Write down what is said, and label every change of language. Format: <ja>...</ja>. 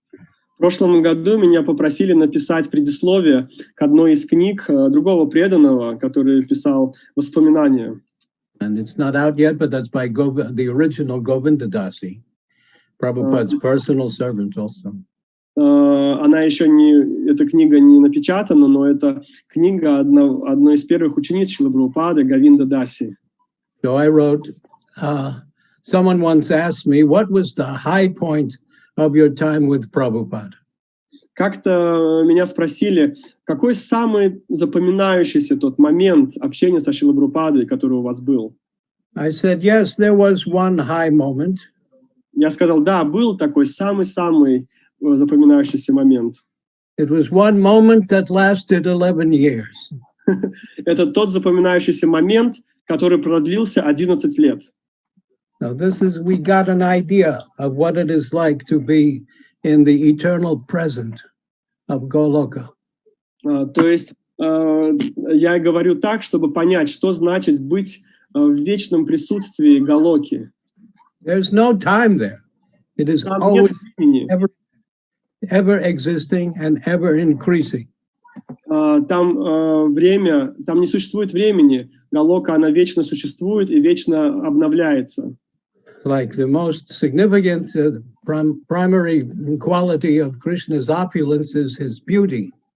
<ru>В прошлом году меня попросили написать предисловие к одной из книг другого преданного, который писал воспоминания.</ru> <en>And it's not out yet, but that's by the original Govinda Dasi, Prabhupada's personal servant also.</en> <ru>Она еще эта книга не напечатана, но это книга одной из первых учениц Шрилы Прабхупады, Говинда Даси.</ru> <en>So I wrote, someone once asked me, what was the high point of your time with Prabhupada?</en> <ru>Как-то меня спросили, какой самый запоминающийся тот момент общения со Шрилой Прабхупадой, который у вас был?</ru> <en>I said, yes, there was one high moment.</en> <ru>Я сказал, да, был такой самый-самый запоминающийся момент.</ru> <en>It was one moment that lasted 11 years.</en> <ru>Это тот запоминающийся момент, который продлился 11 лет.</ru> <en>Now we got an idea of what it is like to be in the eternal present of Goloka.</en> <ru>То есть я говорю так, чтобы понять, что значит быть в вечном присутствии Галоки.</ru> <en>There's no time there. It is always ever existing and ever increasing.</en> <ru>Там время, там не существует времени. Галока, она вечно существует и вечно обновляется.</ru> <en>Like the most significant primary quality of Krishna's opulence is his beauty.</en>